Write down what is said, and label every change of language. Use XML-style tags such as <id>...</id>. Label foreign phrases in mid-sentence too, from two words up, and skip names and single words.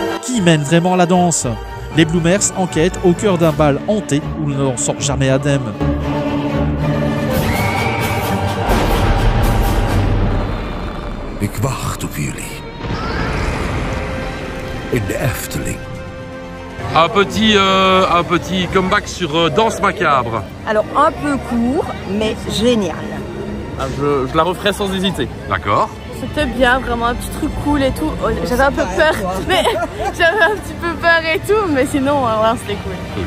<fr>Qui mène vraiment la danse? Les Bloomers enquêtent au cœur d'un bal hanté où l'on n'en sort jamais indemne.</fr> <nl>Ik wacht op jullie. In de Efteling.</nl> <fr>Un petit comeback sur Danse Macabre. Alors un peu court, mais génial. Ah, je la referai sans hésiter. D'accord. C'était bien, vraiment un petit truc cool et tout. J'avais un peu peur, mais j'avais un petit peu peur et tout, mais sinon, voilà, c'était cool.</fr>